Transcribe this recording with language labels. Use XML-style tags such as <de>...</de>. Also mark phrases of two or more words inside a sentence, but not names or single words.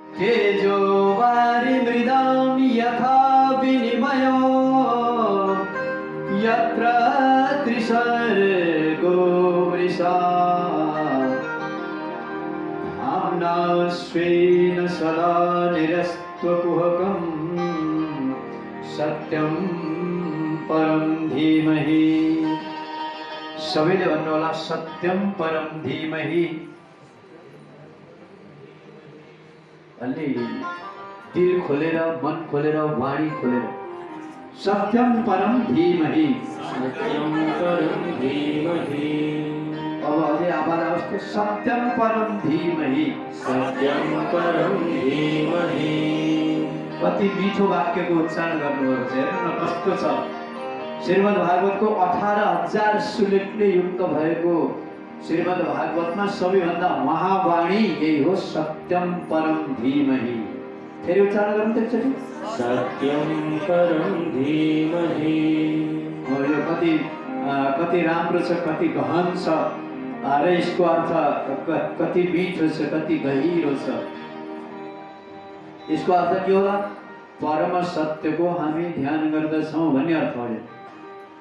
<sa>तेजो वारिमृदां यथा विनिमयो यत्र त्रिसर्गो मृषा धाम्ना स्वेन सदा निरस्त्वकुहकं सत्यं परं धीमहि।</sa> <ne>सबैले भन्नु होला</ne> <sa>सत्यम परम धीमहि।</sa> <ne>अलि दिल खोलेर, मन खोलेर, वाणी खोलेर</ne> <sa>सत्यम परम धीमहि। सत्यं परं धीमहि।</sa> <ne>अब अझै आवाज आओस् त</ne> <sa>सत्यम परम धीमहि। सत्यं परं धीमहि।</sa> <ne>कति मिठो वाक्यको उच्चारण गर्नुभएको छ, हेर्नु न कस्तो छ। श्रीमद् भागवतको 18,000 श्लोकले युक्त भएको श्रीमद् भागवतमा सबैभन्दा महावाणी यही हो</ne> <sa>सत्यम परम धीमहि।</sa> <ne>फेरि उच्चारण गर्नु त एकचोटि</ne> <sa>सत्यं परं धीमहि।</sa> <ne>यो कति राम्रो छ, कति गहन छ र यसको अर्थ कति मिठो छ, कति गहिरो छ। यसको अर्थ के होला? परम सत्यको हामी ध्यान गर्दछौँ भन्ने अर्थ हो।</ne>